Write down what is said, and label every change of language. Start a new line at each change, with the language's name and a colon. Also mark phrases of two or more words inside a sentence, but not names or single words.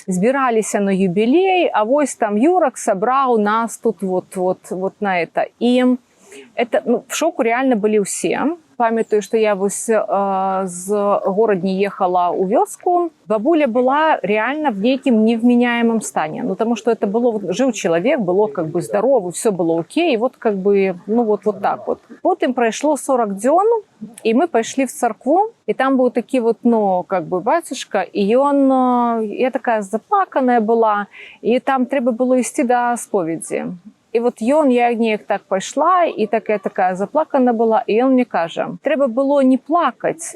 Belarusian: Збіраліся на юбілей, а вось там Юрак сабраў нас тут
Russian: вот на это. І это, ну, в шоку реально былі ўсе.
Belarusian: Памятаю, што я вось з горадні ехала ў вёску.
Russian: Бабуля была реально в нейкім невменяемым стане. Ну, тому что это было,
Belarusian: жыў чалавек,
Russian: было как бы здоровы, все было окей, и вот как бы, ну вот так вот.
Belarusian: Потым прайшло 40 дзён, і мы пайшлі в царкву, і там быў такі вот, ну,
Russian: как бы
Belarusian: бацюшка, і ён, я такая заплаканая была, і там трэба было ісці да споведзі. І І от я неяк так пайшла, і такая заплакана была, і ён мне кажа: трэба было не плакаць.